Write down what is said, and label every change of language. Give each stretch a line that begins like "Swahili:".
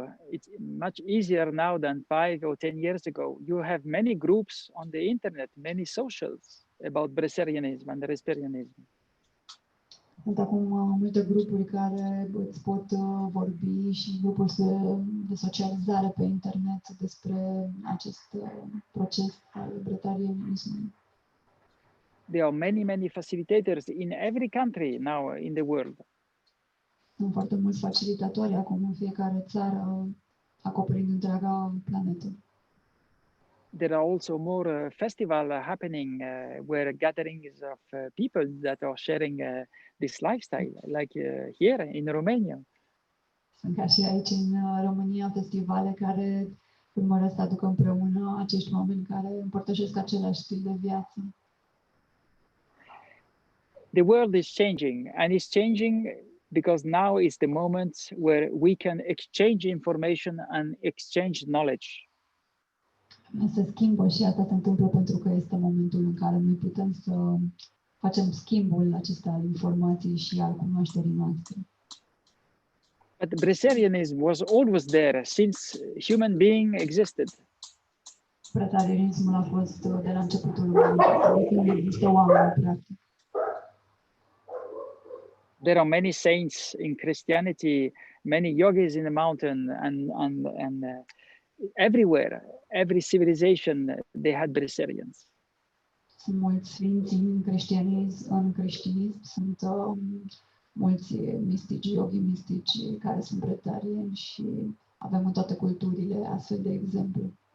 English: It's much easier now than 5 or 10 years ago. You have many groups on the internet, many socials about Bresserianism and Resperianism.
Romanian: Sunt acum multe grupuri care îți pot vorbi și grupuri de socializare pe internet despre acest proces al bretarianismului.
English: There are many facilitators in every country now in the world.
Romanian: Sunt foarte mulți facilitatori acum în fiecare țară, acoperind întreaga planetă.
English: There are also more festivals happening where gatherings of people that are sharing this lifestyle, like here in Romania.
Romanian: Sunt ca și aici în România festivale care urmăresc să aducă împreună acești oameni care împărtășesc același stil de viață.
English: The world is changing, and it's changing because now is the moment where we can exchange information and exchange knowledge.
Romanian: Se schimbă și asta se întâmplă pentru că este momentul în care noi putem să facem schimbul acesta al informației și al cunoașterii noastre.
English: But Bresserianism was always there since human being existed.
Romanian: Bretarianismul a fost de la începutul umanității, de când există oameni, practic.
English: There are many saints in Christianity, many yogis in the mountain, and everywhere, every civilization, they had Bresserians.
Romanian: Sunt mulți sfinți în creștinism, sunt mulți mistici, yogi mistici care sunt bretarieni și avem în toate culturile astfel de exemple.